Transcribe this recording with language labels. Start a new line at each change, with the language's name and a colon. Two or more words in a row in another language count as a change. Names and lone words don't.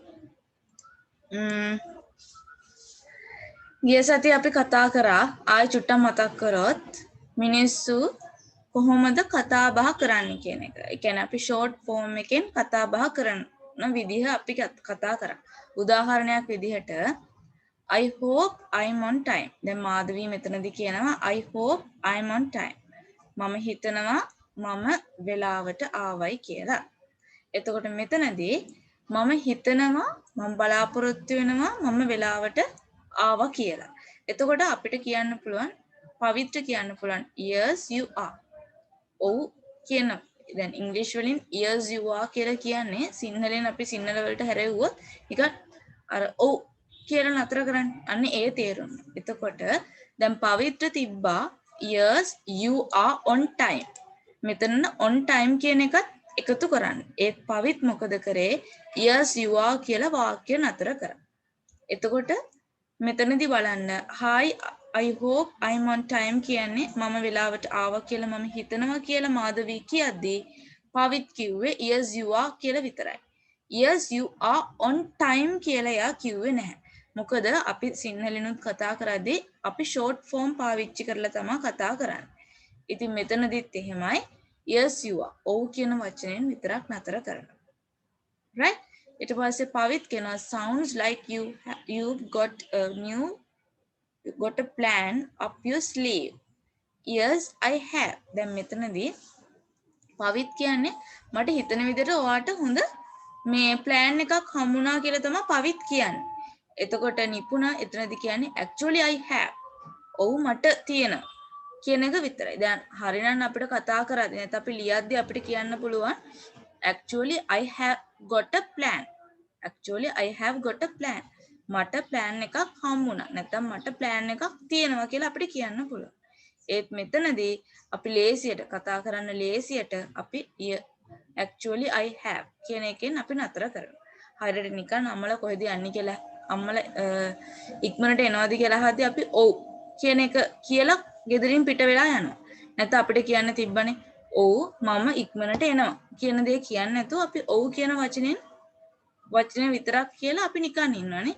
Sinhala: ගිය සතියේ අපි කතා කරා ආයෙ චුට්ටක් මතක් කරොත් මිනිස්සු කොහොමද කතා බහ කරන්නේ කියන එක. ඒ කියන්නේ අපි
English: short form
Sinhala: එකෙන් කතා බහ කරන විදිහ අපි කතා කරා. උදාහරණයක් විදිහට
English: I hope I'm on time.
Sinhala: දැන් මාධවී මෙතනදී කියනවා
English: I hope I'm on time.
Sinhala: මම හිතනවා මම වෙලාවට ආවයි කියලා. එතකොට මෙතනදී මම හිතනවා මම බලාපොරොත්තු වෙනවා මම වෙලාවට ආවා කියලා. එතකොට අපිට කියන්න පුළුවන් පවිත්‍ර කියන්න පුළුවන්
English: yes you are.
Sinhala: ඔව් කියන දැන් ඉංග්‍රීසි වලින්
English: yes you are
Sinhala: කියලා කියන්නේ සිංහලෙන් අපි සිංහල වලට හැරෙව්වොත් නිකන් අර ඔව් කියලා නතර කරන්නේ. අන්න ඒ තේරුම. එතකොට දැන් පවිත්‍ර තිබ්බා
English: yes you are on time.
Sinhala: මෙතන
English: on time
Sinhala: කියන එකත් එකතු කරන්න. ඒත් පවිත් මොකද කරේ?
English: yes you are
Sinhala: කියලා වාක්‍ය නතර කරා. එතකොට මෙතනදී බලන්න
English: hi I hope I'm on time
Sinhala: කියන්නේ මම වෙලාවට ආවා කියලා මම හිතනවා කියලා මාධවී කියද්දී පවිත් කිව්වේ
English: yes you are
Sinhala: කියලා විතරයි.
English: yes you are on time
Sinhala: කියලා එයා කිව්වේ නැහැ. මොකද අපි සිංහලෙනුත් කතා කරද්දී අපි
English: short form
Sinhala: පාවිච්චි කරලා තමයි කතා කරන්නේ. ඉතින් මෙතනදිත් එහෙමයි
English: yes you are
Sinhala: ඔව් කියන වචනයෙන් විතරක් නතර කරනවා.
English: right?
Sinhala: ඊට පස්සේ පවිත් කියනවා
English: sounds like you've got a plan up your sleeve. yes I have.
Sinhala: දැන් මෙතනදී පවිත් කියන්නේ මට හිතන විදිහට ඔයාට හොඳ මේ plan එකක් හම්බුණා කියලා තමයි පවිත් කියන්නේ. එතකොට නිපුණ එතනදී කියන්නේ
English: actually I have.
Sinhala: ඔව් මට තියෙනවා කියන එක විතරයි. දැන් හරිනම් අපිට කතා කරද්දී නැත්නම් අපි ලියද්දී අපිට කියන්න පුළුවන්
English: actually I have got a plan. actually I have got a plan.
Sinhala: මට plan එකක් හම්බුණා. නැත්නම් මට plan එකක් තියෙනවා කියලා අපිට කියන්න පුළුවන්. ඒත් මෙතනදී අපි ලේසියට කතා කරන්න ලේසියට අපි
English: actually I have
Sinhala: කියන එකෙන් අපි නතර කරනවා. හරියට නිකන් අම්මලා කොහෙද යන්නේ කියලා අම්මලා ඉක්මනට එනවාද කියලා අහද්දී අපි ඔව් කියන එක කියලා ගෙදරින් පිට වෙලා යනවා. නැත්නම් අපිට කියන්න තිබ්බනේ ඔව් මම ඉක්මනට එනවා කියන දේ කියන්නේ නැතුව අපි ඔව් කියන වචනේ විතරක් කියලා අපි නිකන් ඉන්නවනේ.